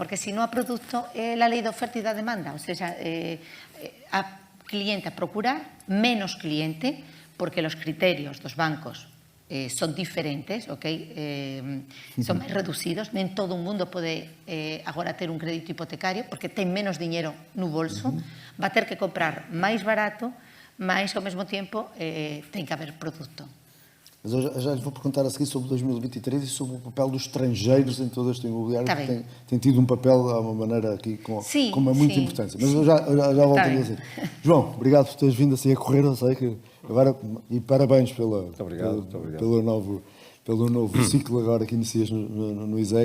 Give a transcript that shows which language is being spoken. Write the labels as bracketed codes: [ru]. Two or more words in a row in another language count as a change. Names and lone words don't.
[gl] Porque se non há produto, é a lei de oferta e da demanda, ou seja, a cliente a procurar, menos cliente, porque os criterios dos bancos son diferentes, son máis reducidos, nem todo o mundo pode agora ter un crédito hipotecario porque ten menos diñeiro no bolso, va a ter que comprar máis barato, mas ao mesmo tempo ten que haber produto. [pt] Mas eu já lhe vou perguntar a seguir sobre 2023 e sobre o papel dos estrangeiros em todo este imobiliário, que tem tido um papel, a uma maneira aqui, com uma muita importância. Mas eu já volto a dizer. João, obrigado por teres vindo assim a correr, eu sei que agora, e parabéns pelo novo ciclo agora que inicias no ISEG.